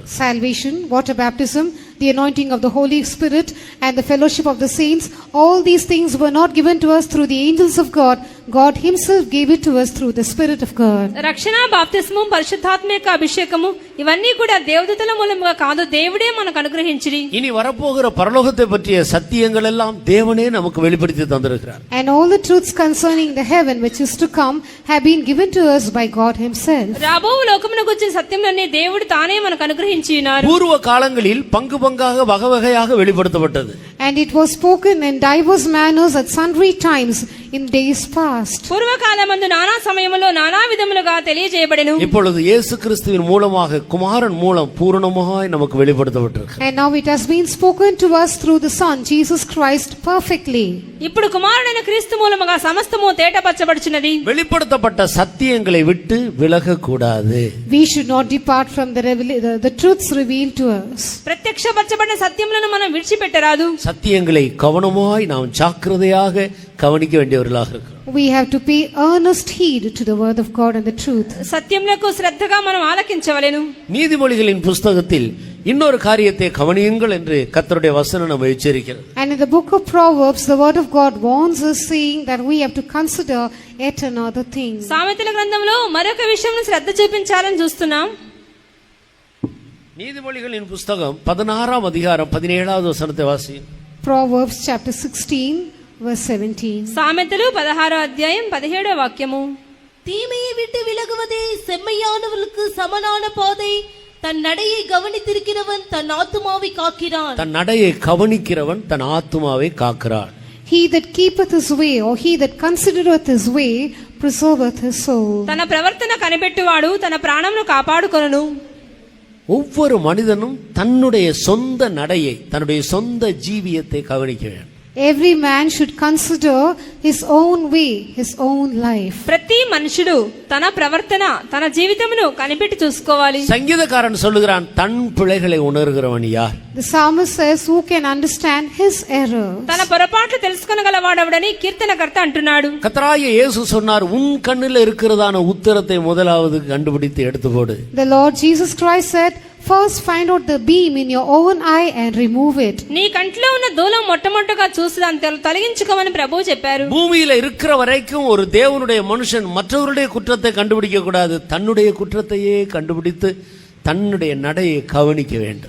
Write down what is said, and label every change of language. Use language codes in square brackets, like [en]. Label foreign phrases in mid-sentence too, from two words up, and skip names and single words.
[en] Salvation, water baptism, the anointing of the Holy Spirit and the fellowship of the saints, all these things were not given to us through the angels of God, God himself gave it to us through the Spirit of God. [te] రక్షణ, బాప్తిస్మం, పరిశుద్ధాత్మ యొక్క అభిషేకము ఇవన్నీ కూడా దేవదూతల మూలముగా కాదు, దేవుడే మనకు అనుగ్రహించిరి. [ta] இனி வரப்போகிற பரலோகத்தை பற்றிய சத்தியங்கள் எல்லாம் தேவனே நமக்கு வெளிப்படுத்தி தந்திருக்கிறார். [en] And all the truths concerning the heaven which is to come have been given to us by God himself. [te] రాబో లోకమునకు వచ్చిన సత్యములన్నీ దేవుడు తానే మనకు అనుగ్రహించి ఉన్నారు. [ta] பூர்வ காலங்களில் பங்கு பங்காக வகவகையாக வெளிப்படுத்தப்பட்டது. [en] And it was spoken in diverse manners at sundry times in days past. [te] పూర్వకాలమందు నానా సమయములో నానా విధములుగా తెలియజేయబడెను. [ta] இப்பொழுது இயேசு கிறிஸ்துவின் மூலமாக குமாரன் மூலம் பூரணமாய் நமக்கு வெளிப்படுத்தப்பட்டிருக்கு. [en] And now it has been spoken to us through the Son Jesus Christ perfectly. [te] ఇప్పుడు కుమారుడైన క్రీస్తు మూలముగా సమస్తము తేటపరచబడుచున్నది. [ta] வெளிப்படுத்தப்பட்ட சத்தியங்களை விட்டு விலகக்கூடாது. [en] We should not depart from the truths revealed to us. [te] ప్రత్యక్షపరచబడిన సత్యములను మనం విడిచిపెట్టరాదు. [ta] சத்தியங்களை கவனமாய் நாம் ஜாக்கிரதையாக கவனிக்க வேண்டியவர்களாக இருக்கிறோம். [en] We have to pay earnest heed to the word of God and the truth. [te] సత్యములకు శ్రద్ధగా మనం ఆలకించవలెను. [ta] நீதிமொழிகளின் புஸ்தகத்தில் இன்னொரு காரியத்தை கவனியுங்கள் என்று கர்த்தருடைய வசனம் நம்மை எச்சரிக்கிறது. [en] And in the book of Proverbs, the word of God warns us, saying that we have to consider yet another thing. [te] సామెతల గ్రంథంలో మరొక విషయం శ్రద్ధ చూపించాలని చూస్తున్నాం. [ta] நீதிமொழிகளின் புஸ்தகம் 16ஆம் அதிகாரம் 17வது வசனத்தை வாசி. [en] Proverbs chapter 16 verse 17. [te] సామెతలు 16వ అధ్యాయం 17వ వాక్యము. [ta] தீமையை விட்டு விலகுவதே செம்மையானவர்களுக்கு சமனான பாதை. தன் நடையை கவனித்திருக்கிறவன் தன் ஆத்துமாவை காக்கிறான். தன் நடையை கவனிக்கிறவன் தன் ஆத்துமாவை காக்கிறான். [en] He that keepeth his way, or he that considereth his way, preserveth his soul. [te] తన ప్రవర్తన కనిపెట్టువాడు తన ప్రాణమును కాపాడుకొనును. [ta] ஒவ்வொரு மனிதனும் தன்னுடைய சொந்த நடையை, தன்னுடைய சொந்த ஜீவியத்தை கவனிக்க வேண்டும். [en] Every man should consider his own way, his own life. [te] ప్రతి మనుషుడు తన ప్రవర్తన, తన జీవితమును కనిపెట్టి చూసుకోవాలి. [ta] சங்கீதக்காரன் சொல்லுகிறான், தன் பிழைகளை உணர்கிறவன் யார்? [en] The psalmist says, who can understand his errors? [te] తన పొరపాట్లు తెలుసుకొనగలవాడెవడని కీర్తనకర్త అంటున్నాడు. [ta] கர்த்தராகிய இயேசு சொன்னார், உன் கண்ணில் இருக்கிறதான உத்தரத்தை முதலாவது கண்டுபிடித்து எடுத்து போடு. [en] The Lord Jesus Christ said, first find out the beam in your own eye and remove it. [te] నీ కంట్లో ఉన్న దూలం మొట్టమొదటగా చూసి దాన్ని తొలగించుకోమని ప్రభువు చెప్పారు. [ta] பூமியில இருக்கிற வரைக்கும் ஒரு தேவனுடைய மனுஷன் மற்றவருடைய குற்றத்தை கண்டுபிடிக்க கூடாது, தன்னுடைய குற்றத்தையே கண்டுபிடித்து தன்னுடைய நடையை கவனிக்க வேண்டும்.